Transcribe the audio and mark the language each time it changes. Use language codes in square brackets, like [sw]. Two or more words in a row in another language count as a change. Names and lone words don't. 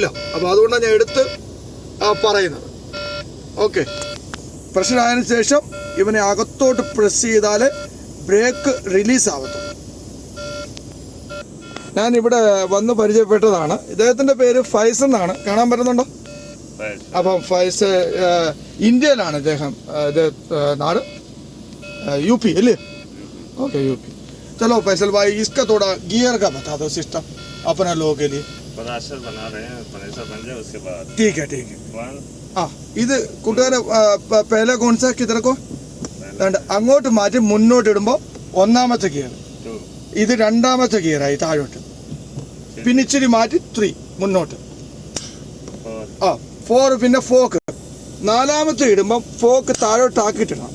[ml] അപ്പോൾ അതുകൊണ്ടാണ് ഞാൻ എടുത്ത് പറയുന്നത്. ഓക്കെ, പ്രഷറായതിനു ശേഷം ഇവനെ അകത്തോട്ട് പ്രസ് ചെയ്താൽ ബ്രേക്ക് റിലീസ് ആവത്തുള്ളൂ. ഞാൻ ഇവിടെ വന്ന് പരിചയപ്പെട്ടതാണ്. ഇദ്ദേഹത്തിൻ്റെ പേര് ഫൈസ് എന്നാണ്. കാണാൻ പറ്റുന്നുണ്ടോ? അപ്പം ഫൈസ് ഇന്ത്യയിലാണ് ഇദ്ദേഹം. നാട് UP अले? [hi] ओके UP. चलो फैसल भाई, इसका थोड़ा गियर का बता दो सिस्टम अपने लोगों के लिए. प्रेशर बना रहे हैं, प्रेशर बन जाए उसके बाद. ठीक है. हाँ, [ml] ഇത് കൂട്ടുകാരെ [hi] पहले कौन सा किधर को [ml] അങ്ങോട്ട് മാറ്റി മുന്നോട്ട് ഇടുമ്പോൾ ഒന്നാമത്തെ ഗിയർ, ഇത് രണ്ടാമത്തെ ഗിയറായി താഴോട്ട്. പിന്നെ ഇച്ചിരി മാറ്റി 3 മുന്നോട്ട്. 4 പിന്നെ ഫോക്ക് നാലാമത്തെ ഇടുമ്പോൾ ഫോക്ക് താഴോട്ടാക്കിയിട്ടിടണം.